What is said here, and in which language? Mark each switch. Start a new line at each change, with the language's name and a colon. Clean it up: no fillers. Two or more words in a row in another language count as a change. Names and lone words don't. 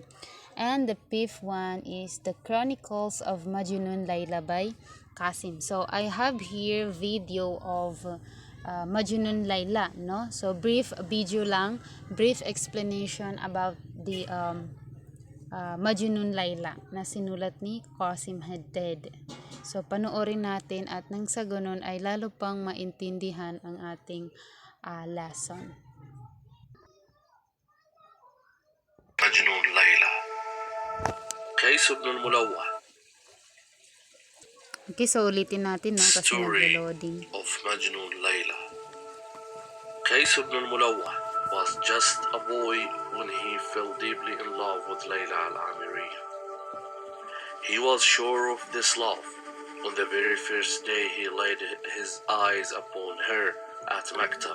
English: And the fifth one is The Chronicles of Majnun Layla by Qasim. So I have here video of Majnun Layla, no? So brief video lang, brief explanation about the Majnun Layla
Filipino: na sinulat ni
English: Qasim Haddad.
Filipino: So panoorin natin at nang sa ganun ay lalo pang maintindihan ang ating lesson.
Arabic: مجنون ليلى قيس بن الملوح.
Filipino: Okay, so ulitin natin no kasi
English: Story
Filipino: naglo-loading.
English: of Majnun Layla. Qais ibn al-Mulawah was just a boy when he fell deeply in love with Layla al-Amiri. He was sure of this love on the very first day he laid his eyes upon her at Maktab.